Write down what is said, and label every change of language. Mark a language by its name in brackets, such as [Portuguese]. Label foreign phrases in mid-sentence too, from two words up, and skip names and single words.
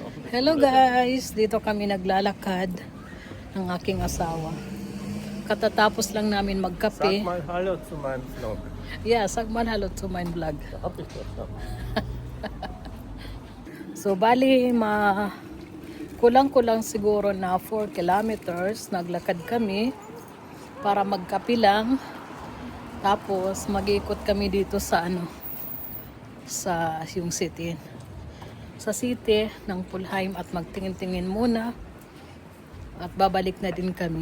[English] Hello guys! [Filipino] Dito kami naglalakad ng aking asawa. Katatapos lang namin magkape. [German] Sag mal Hallo zu meinem Vlog. [English] Yeah, [German] sag mal hallo [English] to my vlog. [German] Da hab ich das schon. [Filipino] So bali, kulang-kulang siguro na 4 kilometers. Naglakad kami para magkape lang. Tapos mag-ikot kami dito sa sa yung city. Sa city ng Pulheim at magtingin-tingin muna at babalik na din kami.